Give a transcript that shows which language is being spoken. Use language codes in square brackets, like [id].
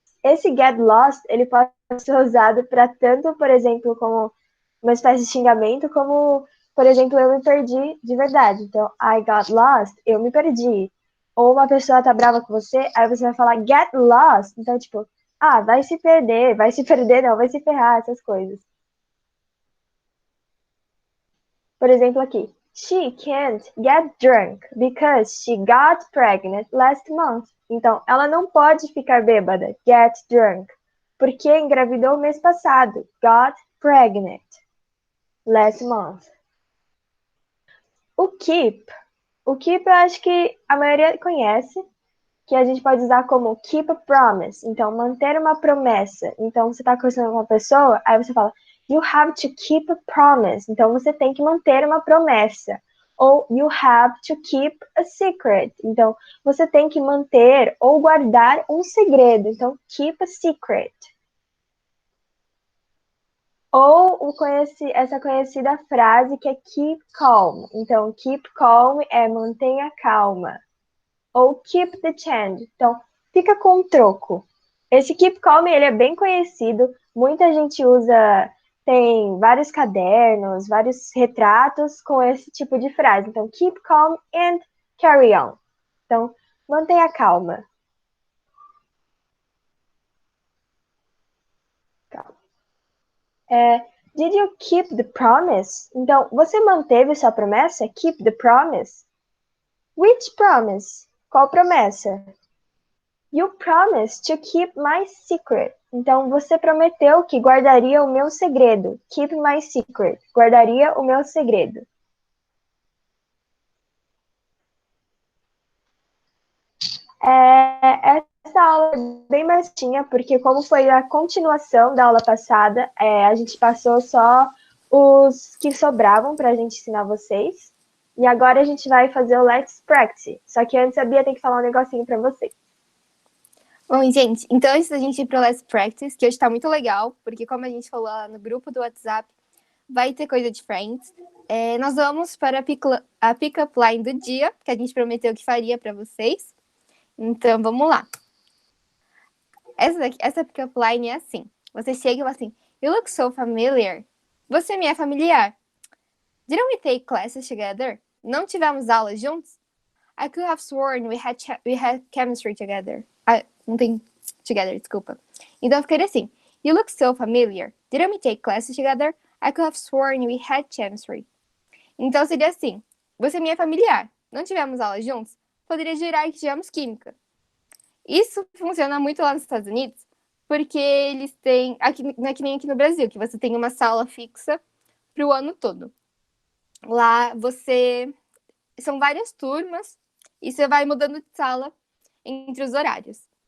[pt] Esse get lost, ele pode ser usado para tanto, por exemplo, como uma espécie de xingamento, como, por exemplo, eu me perdi de verdade. Então, [en] I got lost, [pt] eu me perdi. Ou uma pessoa tá brava com você, aí você vai falar [en] get lost. [pt] Então, tipo, vai se perder, não, vai se ferrar, essas coisas. Por exemplo, aqui. [en] She can't get drunk because she got pregnant last month. [pt] Então, ela não pode ficar bêbada, [en] get drunk, [pt] porque engravidou mês passado, [en] got pregnant last month. [pt] O keep eu acho que a maioria conhece, que a gente pode usar como [en] keep a promise. [pt] Então, manter uma promessa. Então, você está conversando com uma pessoa, aí você fala, [en] you have to keep a promise. [pt] Então, você tem que manter uma promessa. Ou [en] you have to keep a secret. [pt] Então, você tem que manter ou guardar um segredo. Então, [en] keep a secret. [pt] Ou essa conhecida frase que é [en] keep calm. [pt] Então, [en] keep calm [pt] é mantenha calma. Ou [en] keep the change. [pt] Então, fica com o troco. Esse [en] keep calm, [pt] ele é bem conhecido. Muita gente usa, tem vários cadernos, vários retratos com esse tipo de frase. Então, [en] keep calm and carry on. [pt] Então, mantenha calma. Calma. [en] Did you keep the promise? [pt] Então, você manteve sua promessa? [en] Keep the promise? Which promise? [pt] Qual promessa? [en] You promised to keep my secret. [pt] Então, você prometeu que guardaria o meu segredo. [en] Keep my secret. [pt] Guardaria o meu segredo. Essa aula é bem baixinha, porque como foi a continuação da aula passada, a gente passou só os que sobravam para a gente ensinar vocês. E agora a gente vai fazer o Let's Practice. Só que antes a Bia tem que falar um negocinho para vocês. Bom, gente, então antes da gente ir pro Let's Practice, que hoje tá muito legal, porque como a gente falou lá no grupo do WhatsApp, vai ter coisa de Friends. Nós vamos para a pick-up line do dia, que a gente prometeu que faria para vocês. Então, vamos lá. Essa pick-up line é assim. Você chega e fala assim, [en] you look so familiar. [pt] Você me é familiar. [en] Didn't we take classes together? [pt] Não tivemos aulas juntos? [en] I could have sworn we had chemistry together. [pt] Não tem together, desculpa. Então, eu ficaria assim. [en] You look so familiar. Didn't we take classes together? I could have sworn we had chemistry. [pt] Então, seria assim. Você me é familiar. Não tivemos aulas juntos? Poderia jurar que tivemos química. Isso funciona muito lá nos Estados Unidos, porque eles têm... não é que nem aqui no Brasil, que você tem uma sala fixa para o ano todo. Lá, são várias turmas e você vai mudando de sala entre os horários.